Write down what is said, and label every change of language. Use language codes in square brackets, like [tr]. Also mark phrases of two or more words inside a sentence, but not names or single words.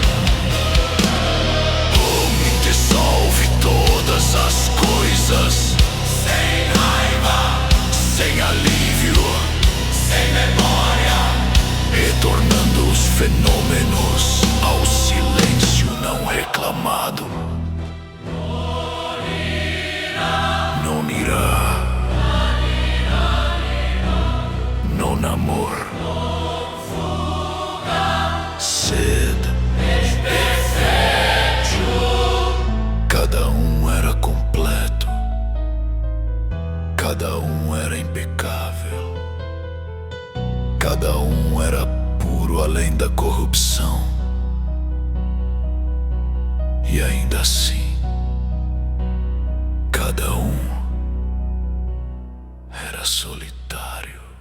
[pt] dissolve todas as coisas. Sem raiva, Sem alívio, sem memória, retornando os fenômenos ao silêncio não reclamado. [la] Non irá, non amor, sed. [pt] Cada um era completo, cada um era impecável, cada um era puro além da corrupção. E ainda assim, cada um era solitário.